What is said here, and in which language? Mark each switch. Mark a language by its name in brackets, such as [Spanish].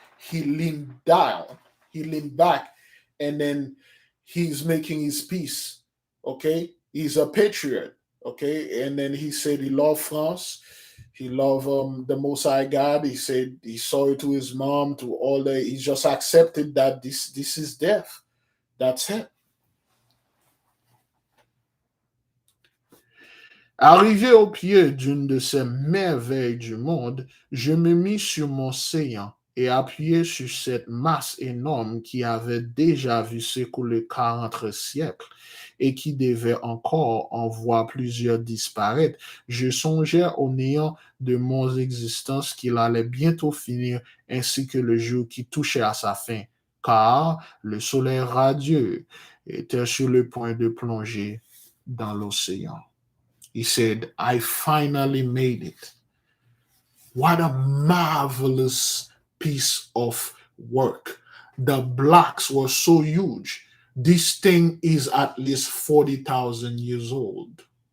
[English] He leaned down, he leaned back, and then he's making his peace. Okay, he's a patriot. Okay, and then he said he loved France. He loved the Most High God. He said he saw it to his mom, to all the. He just accepted that this is death. That's it. [French] Arrivé au pied d'une de ces merveilles du monde, je me mis sur mon séant et appuyé sur cette masse énorme qui avait déjà vu s'écouler 40 siècles et qui devait encore en voir plusieurs disparaître, je songeais au néant de mon existence qu'il allait bientôt finir ainsi que le jour qui touchait à sa fin, car le soleil radieux était sur le point de plonger dans l'océan. [English] He said, I finally made it. What a marvelous piece of work. The blocks were so huge. This thing is at least 40,000 years old.